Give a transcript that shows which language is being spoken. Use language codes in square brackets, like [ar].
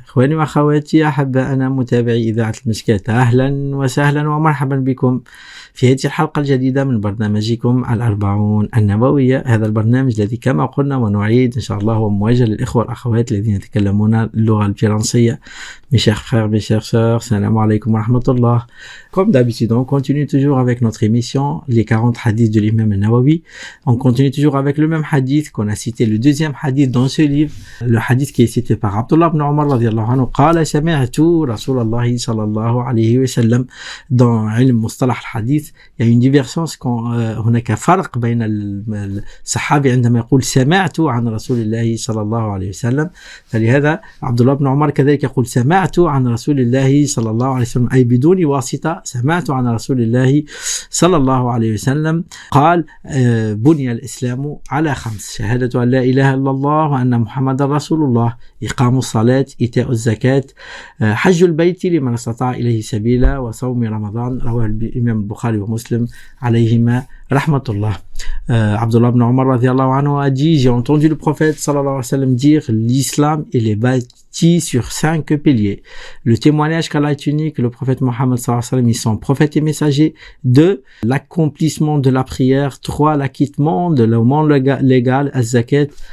[ar] إخواني وأخواتي أحبائنا متابعي إذاعة المشكات، أهلا وسهلا ومرحبا بكم في هذه الحلقة الجديدة من برنامجكم الأربعون النووية. هذا البرنامج الذي كما قلنا ونعيد إن شاء الله هو موجه للإخوة والأخوات الذين يتكلمون اللغة الفرنسية. [fr] Mes chers frères, mes chères sœurs, salam alaikum wa rahmatullah. Comme d'habitude, on continue toujours avec notre émission, les 40 hadiths de l'imam al-Nawawi. On continue toujours avec le même hadith qu'on a cité, le deuxième hadith dans ce livre, le hadith qui est cité par Abdullah ibn Umar radiyallahu anhu. [ar] قال سمعت رسول الله صلى الله عليه وسلم. Dans علم مصطلح الحديث il y a une divergence هناك فرق بين الصحابي عندما يقول سمعت عن رسول الله صلى الله عليه وسلم، فلهذا عبد الله بن عمر كذلك يقول سمعت عن رسول الله صلى الله عليه وسلم، أي بدون واسطة. سمعت عن رسول الله صلى الله عليه وسلم قال بني الإسلام على 5: شهادة أن لا إله إلا الله وأن محمد رسول الله، إقام الصلاة، إيتاء الزكاة، حج البيت لمن استطاع إليه سبيلا، وصوم رمضان. رواه الإمام البخاري ومسلم عليهما رحمة الله. [fr] Abdullah ibn Umar radiyallahu anhu a dit: j'ai entendu le prophète sallallahu alayhi wa sallam dire l'islam il est bâti sur 5 piliers. Le témoignage qu'Allah est unique, le prophète Mohammed sallallahu alayhi wa sallam, ils sont prophètes et messagers. 2, l'accomplissement de la prière. 3, l'acquittement de l'aumône légal, az-zakat.